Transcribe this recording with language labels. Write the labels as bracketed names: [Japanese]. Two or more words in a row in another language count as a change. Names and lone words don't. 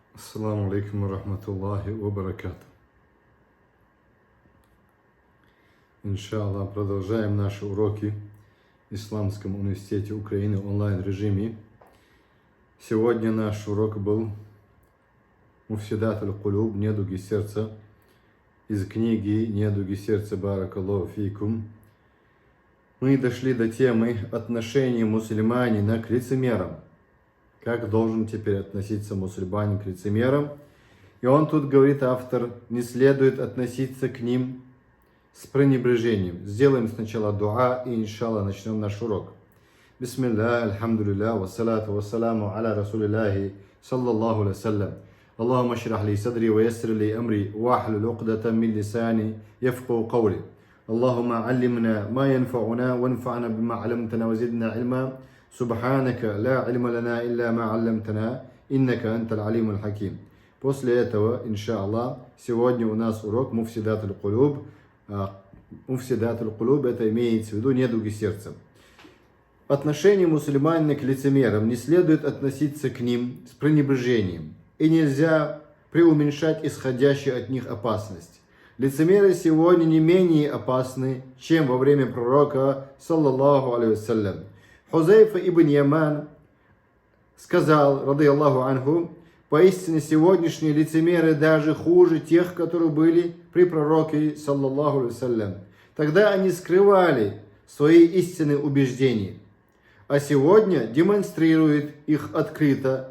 [Arabic] السلام عليكم ورحمة الله وبركاته. [Russian] Иншаллах, продолжаем наши уроки в Исламском университете Украины в онлайн-режиме. Сегодня наш урок был [Arabic] «مفسدات القلوب», [Russian] «Недуги сердца», из книги «Недуги сердца» [Arabic] بارك الله فيكم. [Russian] Мы дошли до темы отношения мусульманина к лицемерам. Как должен теперь относиться мусульманин к лицемерам? И он тут говорит, автор, не следует относиться к ним с пренебрежением. Сделаем сначала дуа и, иншаллах, начнем наш урок. [Arabic] بسم الله، الحمد لله، والصلاة والسلام على رسول الله، صلى الله عليه سلم. اللهم اشرح لي صدري ويسر لي أمري واحلل عقدة من لساني يفقهوا قولي. اللهم علمنا ما ينفعنا وانفعنا بما علمتنا وزدنا علما. سبحانك لا علم لنا إلا ما علمتنا إنك أنت العليم الحكيم. [Russian] После этого, иншаллах, сегодня у нас урок [Arabic] مفسدات القلوب. مفسدات القلوب, [Russian] это имеется в виду недуги сердца. Отношение мусульманина к лицемерам не следует относиться к ним с пренебрежением. И нельзя преуменьшать исходящую от них опасность. Лицемеры сегодня не менее опасны, чем во время пророка, [Arabic] صلى الله عليه وسلم. [Russian] Хузайфа ибн Яман сказал, [Arabic] رضي الله عنه, [Russian] поистине сегодняшние лицемеры даже хуже тех, которые были при пророке, [Arabic] صلى الله عليه وسلم. [Russian] Тогда они скрывали свои истинные убеждения, а сегодня демонстрируют их открыто.